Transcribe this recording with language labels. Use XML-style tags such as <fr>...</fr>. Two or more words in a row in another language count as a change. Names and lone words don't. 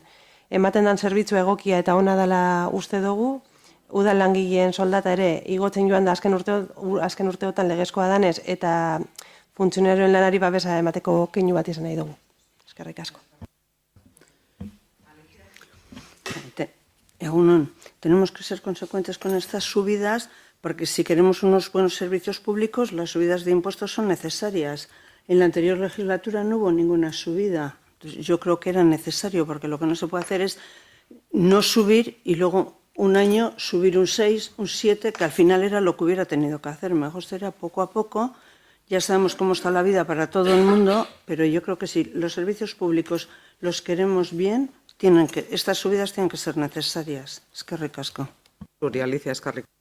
<eu>Ematen dan zerbitzu egokia eta ona dela uste dugu, udal langileen soldata ere igotzen joan da azken urteotan legezkoa danez eta funtzionarioen lanari babesa emateko keinu bat izan nahi dugu. Eskerrik asko. Egunon,</eu> <es>tenemos que ser consecuentes con estas subidas porque si queremos unos buenos servicios públicos, las subidas de impuestos son necesarias. En la anterior legislatura no hubo ninguna subida. Entonces, yo creo que era necesario porque lo que no se puede hacer es no subir y luego un año subir un 6, un 7, que al final era lo que hubiera tenido que hacer. Mejor sería poco a poco. Ya sabemos cómo está la vida para todo el mundo, pero yo creo que si los servicios públicos los queremos bien, estas subidas tienen que ser necesarias.</es> <eu>Eskerrik asko. Zuri, Alicia, eskerrik.</eu>